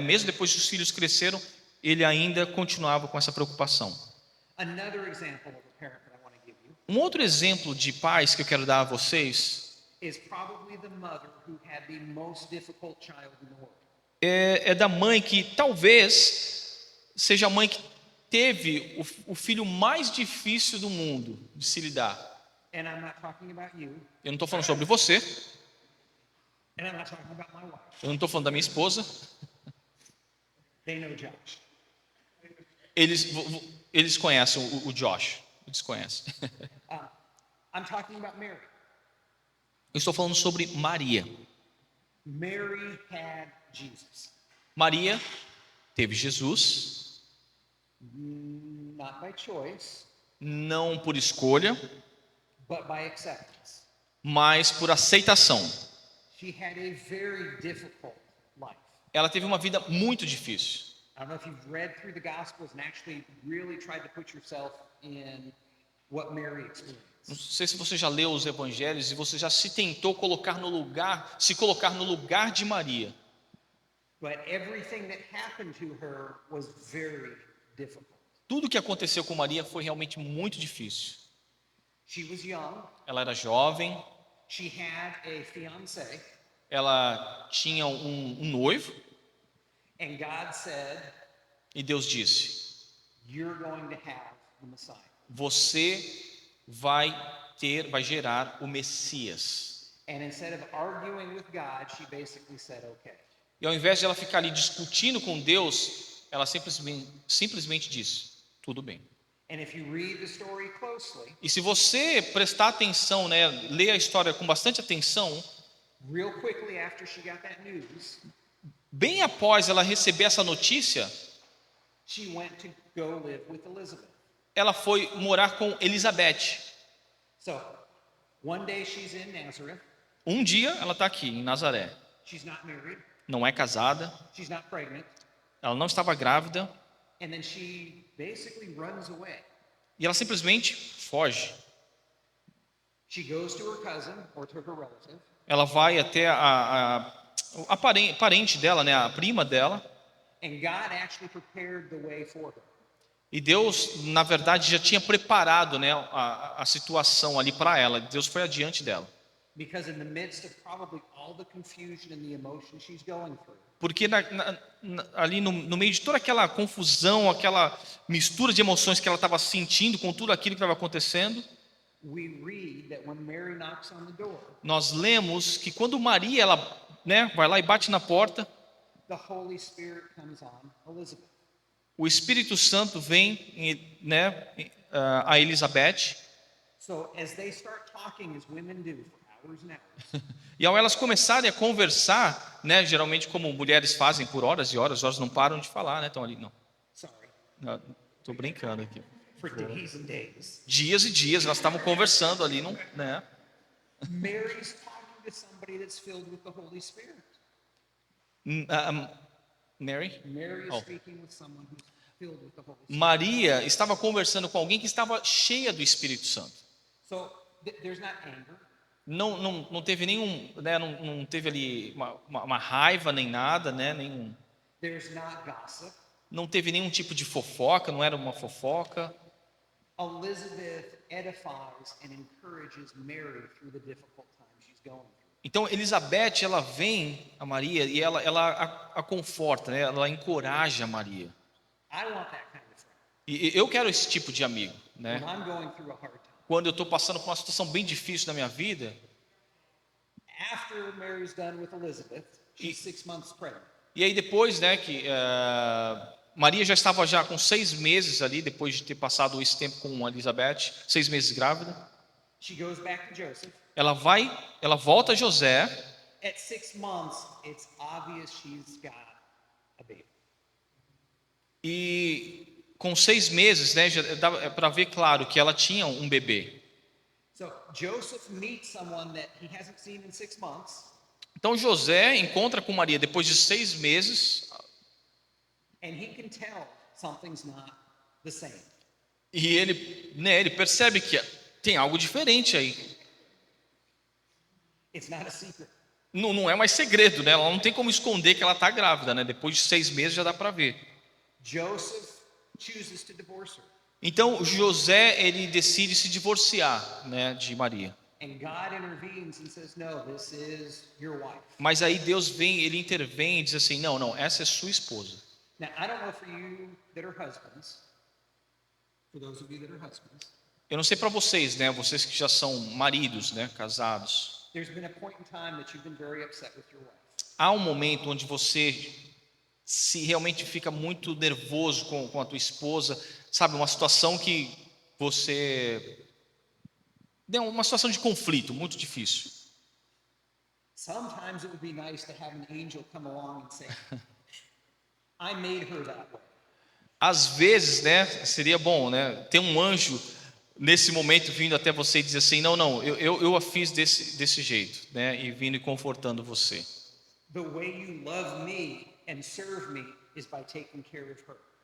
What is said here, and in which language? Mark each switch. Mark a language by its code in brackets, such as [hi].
[pt] Mesmo depois que os filhos cresceram, ele ainda continuava com essa preocupação. [en] Another example of a parent that I want to give you [pt] Um outro exemplo de pais que eu quero dar a vocês [en] is probably the mother who had the most difficult child in the world. [pt] é da mãe que talvez seja a mãe que teve o filho mais difícil do mundo de se lidar. [en] And I'm not talking about you, [pt] Eu não estou falando sobre você, [en] and I'm not talking about my wife. [pt] eu não estou falando da minha esposa. [en] They know Josh. [pt] Eles conhecem o Josh, eles conhecem. [en] I'm talking about Mary. [pt] Eu estou falando sobre Maria. [en] Mary had Jesus, [pt] Maria teve Jesus, [en] not by choice, [pt] não por escolha, [en] but by acceptance. [pt] mas por aceitação. [en] She had a very difficult life. [pt] Ela teve uma vida muito difícil. [en] I don't know if you've read through the Gospels and actually really tried to put yourself in what Mary experienced. [pt] Não sei se você já leu os evangelhos e você já se tentou se colocar no lugar de Maria. [en] But everything that happened to her was very difficult. [pt] Tudo que aconteceu com Maria foi realmente muito difícil. [en] She was young. [pt] Ela era jovem, [en] She had a fiancé, [pt] ela tinha um noivo [en] and God said, [pt] e Deus disse: [en] "You're going to have the Messiah." [pt] você vai gerar o Messias. [en] And instead of arguing with God, she basically said, "Okay." [pt] E ao invés de ela ficar ali discutindo com Deus, ela simplesmente disse: tudo bem. [en] And if you read the story closely, [pt] E se você prestar atenção, né, ler a história com bastante atenção, [en] real quickly after she got that news, [pt] bem após ela receber essa notícia, [en] she went to go live with Elizabeth. [pt] ela foi morar com Elizabeth. [en] So, One day she's in Nazareth. [pt] Um dia ela está aqui em Nazaré, [en] She's not married. [pt] não é casada, [en] She's not pregnant. [pt] ela não estava grávida [en] And then she basically runs away. [pt] e ela simplesmente foge. [en] She goes to her cousin or to her relative. [pt] Ela vai até a parente dela, né, a prima dela, [en] And God actually prepared the way for her. [pt] e Deus, na verdade, já tinha preparado, né, a situação ali para ela. Deus foi adiante dela. [en] Because in the midst of probably all the confusion and the emotion she's going through, [pt] Porque ali no meio de toda aquela confusão, aquela mistura de emoções que ela estava sentindo com tudo aquilo que estava acontecendo, [en] we read that when Mary knocks on the door, [pt] nós lemos que quando Maria ela, né, vai lá e bate na porta, [en] the Holy Spirit comes on Elizabeth. [pt] o Espírito Santo vem, né, a Elizabeth, [en] So as they start talking as women do for hours and hours, [pt] e ao elas começarem a conversar, né, geralmente como mulheres fazem por horas e horas, elas não param de falar, né, estão ali, não, [en] sorry, [pt] estou brincando aqui. [en] for days and days, [pt] Dias e dias elas estavam conversando ali, não, né? [en] Mary's talking to somebody that's filled with the Holy Spirit. Mary? Mary is Oh. speaking with someone who's filled with the Holy Spirit. [pt] Maria estava conversando com alguém que estava cheia do Espírito Santo. [en] So there's not anger. [pt] Não teve nenhum, né, não teve ali uma raiva nem nada, né, nenhum, [en] There's not gossip. [pt] não teve nenhum tipo de fofoca, não era uma fofoca. [en] Elizabeth edifies and encourages Mary through the difficult times she's going through. [pt] Então Elizabeth, ela vem a Maria e ela a conforta, né, ela encoraja a Maria. [en] I want that kind of friend. [pt] E eu quero esse tipo de amigo, né? [en] When I'm going through a hard time. [pt] Quando eu estou passando por uma situação bem difícil na minha vida, [en] After Mary's done with Elizabeth, she's 6 months pregnant. [pt] e aí depois, né, que Maria já estava já com 6 meses ali, depois de ter passado esse tempo com Elizabeth, 6 meses grávida. [en] She goes back to Joseph. [pt] Ela volta a José, [en] At 6 months, it's obvious she's got a baby. [pt] e com 6 meses, né, já dava para ver claro que ela tinha um bebê. [en] So Joseph meets someone that he hasn't seen in 6 months, [pt] Então José encontra com Maria depois de 6 meses [en] and he can tell something's not the same. [pt] e ele percebe que tem algo diferente aí. [en] It's not a secret. [pt] Não é mais segredo, né? Ela não tem como esconder que ela está grávida, né? Depois de 6 meses já dá para ver. [en] Joseph chooses to divorce her, [pt] Então José ele decide se divorciar, né, de Maria. [en] and God intervenes and says, "No, this is your wife." [pt] Mas aí Deus vem, ele intervém e diz assim: não, essa é sua esposa. [en] Now, I don't know for you that are husbands, for those of you that are husbands, [pt] Eu não sei para vocês, né? Vocês que já são maridos, né, casados. [en] there's been a point in time that you've been very upset with your wife. [pt] Há um momento onde você se realmente fica muito nervoso com a tua esposa, sabe? Uma situação que você uma situação de conflito muito difícil. [en] Sometimes it would be nice to have an angel come along and say, "I made her that way." [pt] Às vezes, né, seria bom, né, ter um anjo nesse momento vindo até você e dizer assim, não, eu a fiz desse jeito, né, e vindo e confortando você. [en] The way you love me and serve me is by taking care of her.